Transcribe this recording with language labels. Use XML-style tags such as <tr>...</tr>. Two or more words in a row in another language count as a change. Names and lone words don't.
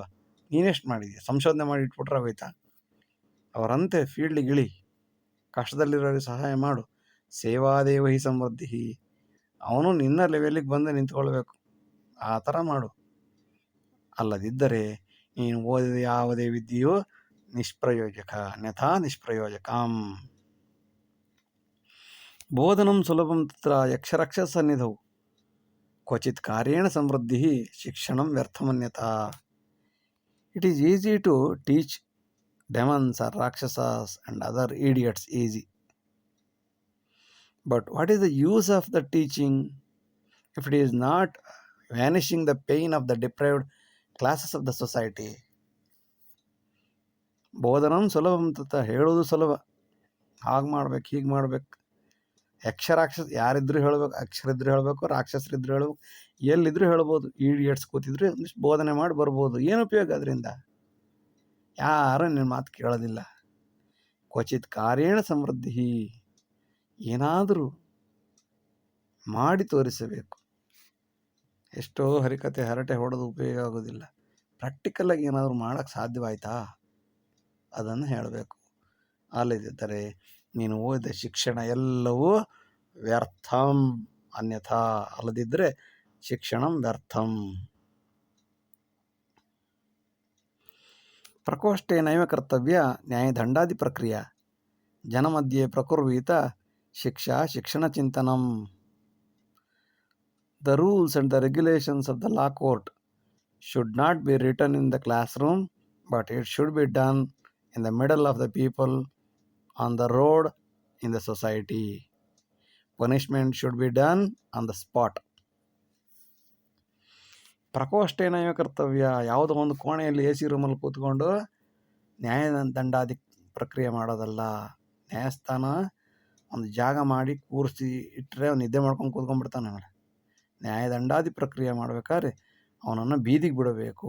<kn>ನೀನೆಷ್ಟು ಮಾಡಿದ್ಯಾ? ಸಂಶೋಧನೆ ಮಾಡಿ ಇಟ್ಬಿಟ್ರೆ ಆಗೋಯ್ತಾ? ಅವರಂತೆ ಫೀಲ್ಡಿಗೆ ಇಳಿ, ಕಷ್ಟದಲ್ಲಿರೋರಿಗೆ ಸಹಾಯ ಮಾಡು.</kn> <sa>ಸೇವಾದೇವ ಹಿ ಸಮೃದ್ಧಿ.</sa> <kn>ಅವನು ನಿನ್ನ ಲೆವೆಲಿಗೆ ಬಂದು ನಿಂತ್ಕೊಳ್ಬೇಕು, ಆ ಥರ ಮಾಡು. ಅಲ್ಲದಿದ್ದರೆ ನೀನು ಓದಿದ ಯಾವುದೇ ವಿದ್ಯೆಯು ನಿಷ್ಪ್ರಯೋಜಕ,</kn> <sa>ಅನ್ಯಥಾ ನಿಷ್ಪ್ರಯೋಜಕಂ. ಬೋಧನಂ ಸುಲಭಂ ತತ್ರ ಯಕ್ಷರಕ್ಷಸನ್ನಿಧೌ ಕ್ವಚಿತ್ ಕಾರ್ಯೇಣ ಸಮೃದ್ಧಿ ಶಿಕ್ಷಣಂ ವ್ಯರ್ಥಮನ್ಯತಾ.</sa> <en>It is easy to teach demons or rakshasas and other idiots easy. But what is the use of the teaching if it is not vanishing the pain of the deprived classes of the society?</en> <sa>ಬೋಧನಂ ಸುಲಭಂ ತತ,</sa> <kn>ಹೇಳೋದು ಸುಲಭ, ಹಾಗೆ ಮಾಡ್ಬೇಕು ಹೀಗೆ ಮಾಡ್ಬೇಕು. ಯಕ್ಷರಾಕ್ಷಸ ಯಾರಿದ್ರು ಹೇಳ್ಬೇಕು, ಅಕ್ಷರಿದ್ರು ಹೇಳಬೇಕು, ರಾಕ್ಷಸರಿದ್ರು ಹೇಳ್ಬೇಕು, ಎಲ್ಲಿದ್ರು ಹೇಳ್ಬೋದು. ಈಡಿಯಟ್ಸ್ ಕೂತಿದ್ರು ಒಂದಿಷ್ಟು ಬೋಧನೆ ಮಾಡಿ ಬರ್ಬೋದು. ಏನು ಉಪಯೋಗ ಅದರಿಂದ? ಯಾರು ನಿನ್ನ ಮಾತು ಕೇಳೋದಿಲ್ಲ.</kn> <sa>ಕ್ವಚಿತ್ ಕಾರ್ಯೇಣ ಸಮೃದ್ಧಿ,</sa> <kn>ಏನಾದರೂ ಮಾಡಿ ತೋರಿಸಬೇಕು. ಎಷ್ಟೋ ಹರಿಕತೆ ಹರಟೆ ಹೊಡೆದು ಉಪಯೋಗ ಆಗೋದಿಲ್ಲ. ಪ್ರಾಕ್ಟಿಕಲಾಗಿ ಏನಾದರೂ ಮಾಡೋಕ್ಕೆ ಸಾಧ್ಯವಾಯ್ತಾ ಅದನ್ನು ಹೇಳಬೇಕು. ಅಲ್ಲದಿದ್ದರೆ ನೀನು ಓದಿದ ಶಿಕ್ಷಣ ಎಲ್ಲವೂ</kn> <sa>ವ್ಯರ್ಥಂ ಅನ್ಯಥಾ,</sa> <kn>ಅಲ್ಲದಿದ್ದರೆ</kn> <sa>ಶಿಕ್ಷಣಂ ವ್ಯರ್ಥಂ. ಪ್ರಕೋಷ್ಠೆ ನೈವ ಕರ್ತವ್ಯ ನ್ಯಾಯದಂಡಾದಿ ಪ್ರಕ್ರಿಯೆ ಜನಮಧ್ಯೆ ಪ್ರಕುರ್ವೀತ ಶಿಕ್ಷಾ ಶಿಕ್ಷಣ ಚಿಂತನಂ.</sa> <en>The rules and the regulations of the law court should not be written in the classroom, but it should be done in the middle of the people, on the road, in the society. Punishment should be done on the spot.</en> <sa>ಪ್ರಕೋಷ್ಠೇನೈವ ಕರ್ತವ್ಯ,</sa> <kn>ಯಾವುದೋ ಒಂದು ಕೋಣೆಯಲ್ಲಿ ಎ ಸಿ ರೂಮಲ್ಲಿ ಕೂತ್ಕೊಂಡು ನ್ಯಾಯದಂಡಾದಿ ಪ್ರಕ್ರಿಯೆ ಮಾಡೋದಲ್ಲ. ನ್ಯಾಯಸ್ಥಾನ ಒಂದು ಜಾಗ ಮಾಡಿ ಕೂರಿಸಿ ಇಟ್ಟರೆ ಅವ್ನು ನಿದ್ದೆ ಮಾಡ್ಕೊಂಡು ಕೂತ್ಕೊಂಡ್ಬಿಡ್ತಾನೆ. ಆಮೇಲೆ ನ್ಯಾಯದಂಡಾದಿ ಪ್ರಕ್ರಿಯೆ ಮಾಡ್ಬೇಕಾದ್ರೆ ಅವನನ್ನು ಬೀದಿಗೆ ಬಿಡಬೇಕು.</kn>